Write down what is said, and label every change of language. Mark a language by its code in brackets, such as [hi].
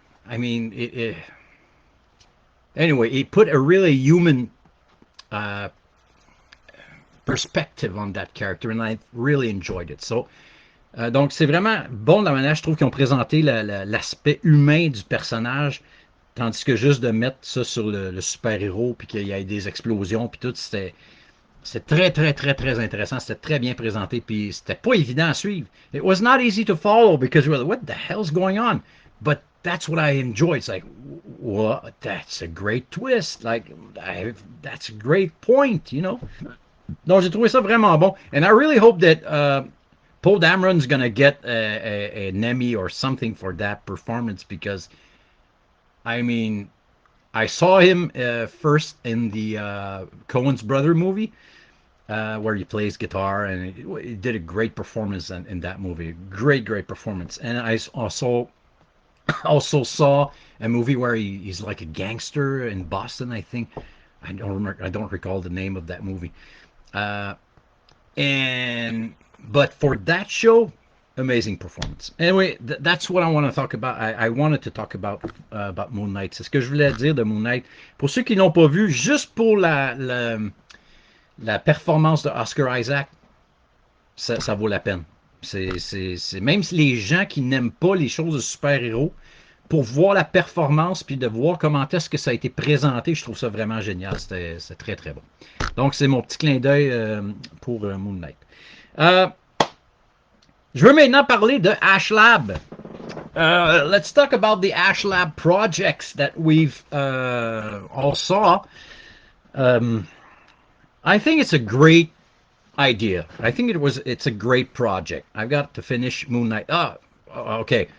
[en] I mean, anyway, it put a really human uh, perspective on that character, and I really enjoyed it. [fr] So, donc, c'est vraiment bon de la manière, je trouve, qu'ils ont présenté l'aspect humain du personnage, tandis que juste de mettre ça sur le super-héros, puis qu'il y ait des explosions, puis tout, c'est très, très, très, très intéressant. C'était très bien présenté, puis c'était pas évident à suivre. [en] It was not easy to follow because you're like, what the hell's going on? But that's what I enjoy. It's like, what? That's a great twist. Like, that's a great point, you know? [fr] Donc, j'ai trouvé ça vraiment bon. [en] And I really hope that Poe Dameron's going to get an Emmy or something for that performance because, I mean, I saw him first in the Coen's Brother movie where he plays guitar, and he did a great performance in that movie. Great, great performance. And I also saw a movie where he's like a gangster in Boston, I think. I don't remember. I don't recall the name of that movie. Uh, but for that show, amazing performance. Anyway, that's what I want to talk about. I wanted to talk about Moon Knight. [fr] C'est ce que je voulais dire de Moon Knight. Pour ceux qui l'ont pas vu, juste pour la performance de Oscar Isaac, ça vaut la peine. Même si les gens qui n'aiment pas les choses de super-héros, pour voir la performance puis de voir comment est-ce que ça a été présenté, je trouve ça vraiment génial. C'est très, très bon. Donc, c'est mon petit clin d'œil pour Moon Knight. Je veux maintenant parler de Ashlab. [en] Let's talk about the Ashlab projects that we've all saw. I think it's a great idea. I think it's a great project. I've got to finish Moon Knight. Okay.